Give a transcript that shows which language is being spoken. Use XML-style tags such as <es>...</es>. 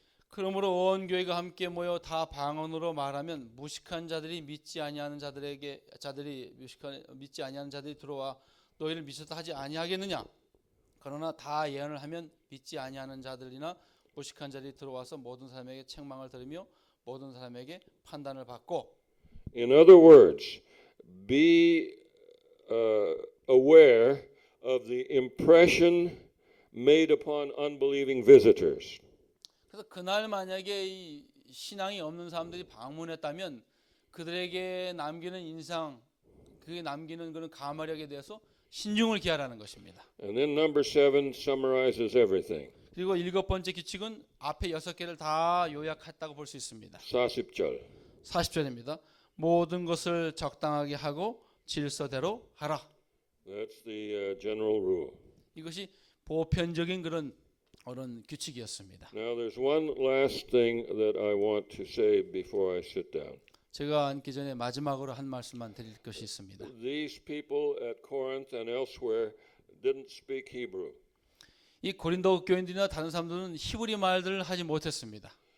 <ko>그러므로 온 교회가 함께 모여 다 방언으로 말하면 무식한 자들이 믿지 아니하는 자들이 들어와 너희를 미쳤다 하지 아니하겠느냐. 그러나 다 예언을 하면 믿지 아니하는 자들이나 무식한 자들이 들어와서 모든 사람에게 책망을 들으며 모든 사람에게 판단을 받고.</ko> <en>In other words, be aware of the impression made upon unbelieving visitors.</en> <ko>그래서 그날 만약에 이 신앙이 없는 사람들이 방문했다면 그들에게 남기는 인상, 그게 남기는 그런 가마력에 대해서 신중을 기하라는 것입니다.</ko> <en>And then number 7 summarizes everything.</en> <ko>그리고 일곱 번째 규칙은 앞에 6개를 다 요약했다고 볼 수 있습니다. 40절. 40절입니다. 모든 것을 적당하게 하고 질서대로 하라.</ko> <en>That's the general rule.</en> <ko>이것이 보편적인 그런 규칙이었습니다.</ko> <en>Now there's one last thing that I want to say before I sit down.</en> <ko>제가 앉기 전에 마지막으로 한 말씀만 드릴 것이 있습니다.</ko> <en>These people at Corinth and elsewhere didn't speak Hebrew,</en> <ko>이 고린도 교인들이나 다른 사람들은 히브리 말들을 하지 못했습니다.</ko>